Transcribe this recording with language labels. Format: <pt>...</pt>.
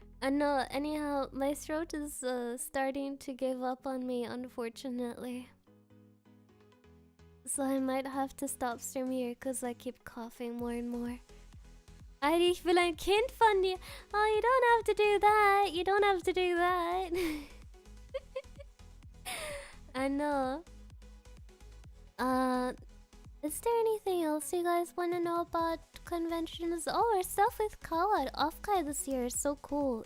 <en>No, anyhow, my throat is starting to give up on me, unfortunately. So I might have to stop streaming here because I keep coughing more and more.</en> <de>Ich will ein Kind von dir.</de> <en>Oh, you don't have to do that. You don't have to do that. I know. Is there anything else you guys want to know about conventions? Oh, our stuff with Kawa at Offkai this year is so cool.</en>